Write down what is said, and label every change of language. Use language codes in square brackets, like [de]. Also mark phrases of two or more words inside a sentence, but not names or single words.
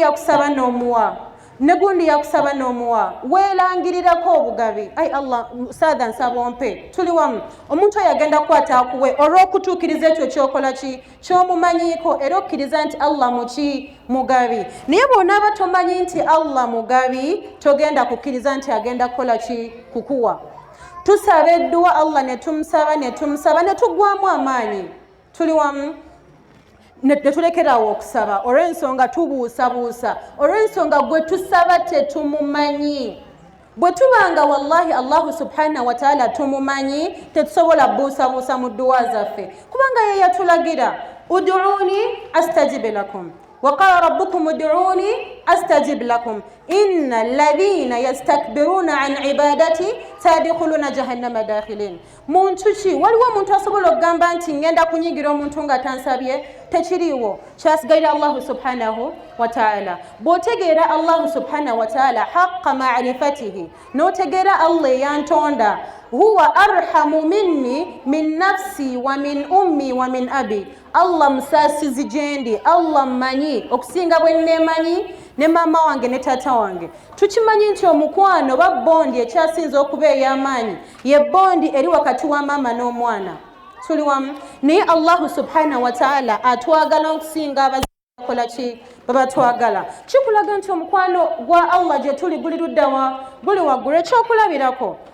[lg] yakusaba n'omuwa ne gundi yakusaba n'omuwa weelangirirako obugabi ai Allah ustadha nsaba ompe tuli wamu omuntu oyo agenda kukwata akuwe olw'okutuukiriza ekyo kyokola ki kyomumanyiiko era okkiriza nti Allah muki mugabi naye bw'onaaba tomanyi nti Allah mugabi togenda kukkiriza nti agenda kukola ki kukuwa tusaba edduwa Allah ne tumusaba ne tuggwamu amaanyi tuli wamu netulekerawo okusaba olw'ensonga tubuusabuusa olw'ensonga gwe tusaba tetumumanyi bwe tubanga wallahi [ar] الله سبحانه وتعالى [lg] tumumanyi tetusobola buusabuusa mu dduwa zaffe kubanga ye yatulagira [ar] ادعوني أستجب لكم وقال ربكم ادعوني استجب لكم ان الذين يستكبرون عن عبادتي سيدخلون جهنم داخلين [lg] muntuki waliwo omuntu asobola okugamba nti ngenda kunyigira omuntu nga tansabye tekiriwo kyasigaira Allah [ar] سبحانه و ta'ala bw'otegeera Allah سبحانه وتعالى حق معرفته [lg] n'otegeera Allah yantonda [ar] هو أرحم مني من نفسي ومن أمي ومن أبي [lg] Allah musasizi gyendi Allah mmanyi okusinga bwe nneemanyi ne mama wange ne taata wange tukimanyi nti omukwano oba bondi ekyasinza okuba ey'amaanyi ye bondi eri wakati wa mama n'omwana tuli wamu naye Allah [ar] سبحانه وتعالى [lg] atwagala okusinga abakola ki babatwagala kikulaga nti omukwano gwa Allah gye tuli guli luddawa guli waggulu ekyokulabirako